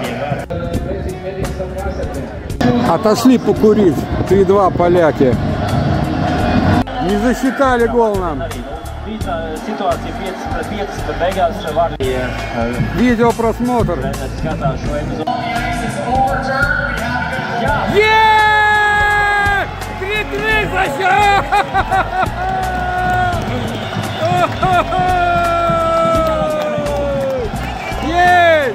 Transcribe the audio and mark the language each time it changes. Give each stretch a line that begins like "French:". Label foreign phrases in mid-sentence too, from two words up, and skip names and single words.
Russian: Отошли покурить. 3-2 поляки. Не засчитали гол нам.
Latvian: Situācija 5-5, bet beigās var
Russian: Видеопросмотр.
Latvian: skatās šo epizodu.
Russian: Есть! 3-3 за счет! Есть!